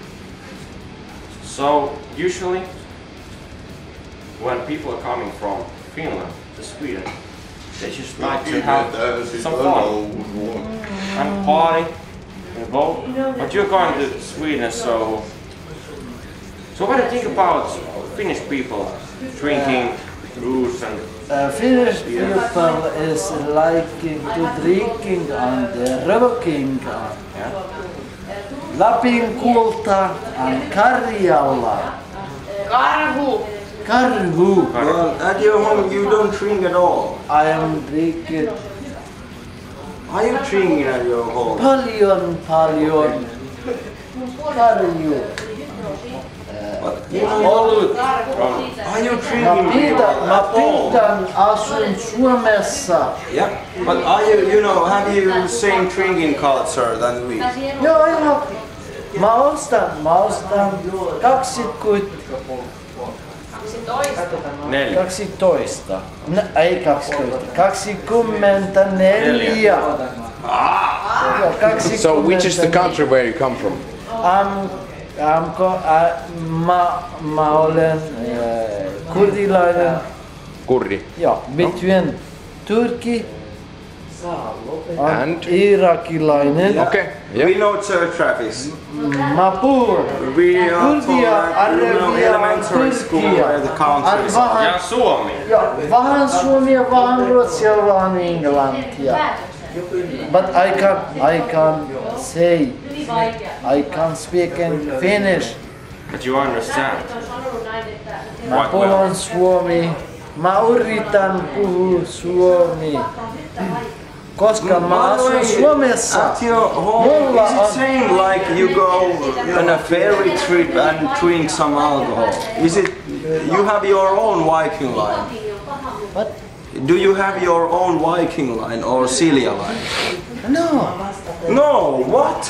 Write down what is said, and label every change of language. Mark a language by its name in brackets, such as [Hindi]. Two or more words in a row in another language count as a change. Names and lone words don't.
[English] So usually when people are coming from Finland to Sweden, they just like to have some fun and party in a boat. But you're going to Sweden, so what do you think about Finnish people drinking booze and Finnish people is liking to drinking and röking. Lapin kulta and Karjala. Karhu. Karhu. Well, at your home you don't drink at all. I am drinking Are you drinking at your home? [Finnish] paljon. Karju. Olut. [English] Are you drinking [Finnish] Mä pidän asun Suomessa. [English] Yeah, but are you have you same drinking culture than we? [Finnish] Joo. Mä ostan 12. Ei 12. 24. [English] So which is the country where you come from? [Finnish] Mä olen kurdilainen. Kurdi. Joo, [English] between Turkey And? [Finnish] Irakilainen. [English] Okay. We know Sir Travis. [Finnish] Mä puhun [English] We are [Finnish] kurdia, arabia, [English] elementary school where the country is. [Finnish] Ja Suomi. Vähän suomia, vähän ruotsia, vähän englantia. [English] But I can say, I can speak in Finnish. But you understand. [Finnish] Mä puhun suomi. Mä yritän puhua suomi. Koska mä asun Suomessa. [English] At your home, is it same like you go on a ferry trip and drink some alcohol? Is it, you have your own Viking line? What? Do you have your own Viking line or Silja line? No. No, what?